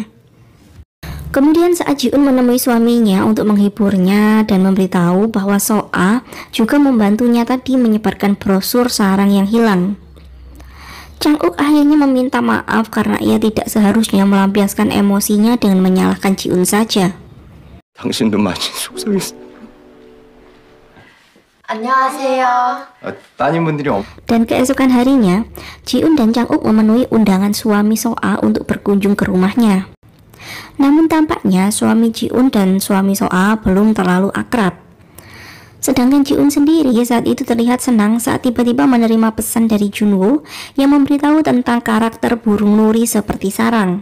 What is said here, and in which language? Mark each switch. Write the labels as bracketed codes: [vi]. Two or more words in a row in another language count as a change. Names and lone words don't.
[id] Kemudian saat Ji-un menemui suaminya untuk menghiburnya dan memberitahu bahwa Soa juga membantunya tadi menyebarkan brosur sarang yang hilang. Chang-uk akhirnya meminta maaf karena ia tidak seharusnya melampiaskan emosinya dengan menyalahkan Ji-un saja. [ko] 당신도 많이 속상했어. 안녕하세요. 따님분들이 [id] Dan keesokan harinya, Ji-un dan Chang-uk memenuhi undangan suami Soa untuk berkunjung ke rumahnya. Namun tampaknya suami Ji-un dan suami Soa belum terlalu akrab. Sedangkan Ji-un sendiri saat itu terlihat senang saat tiba-tiba menerima pesan dari Junwoo yang memberitahu tentang karakter burung nuri seperti sarang.